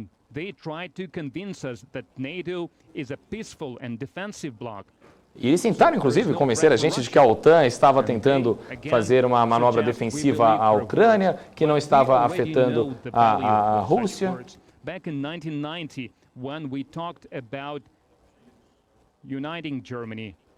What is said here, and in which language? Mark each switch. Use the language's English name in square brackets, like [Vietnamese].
[English] They tried to convince us that NATO is a peaceful and defensive bloc. [Portuguese] E eles tentaram, inclusive, convencer a gente de que a OTAN estava tentando fazer uma manobra defensiva à Ucrânia, que não estava afetando a Rússia. [English] Back in 1990, when we talked about uniting Germany.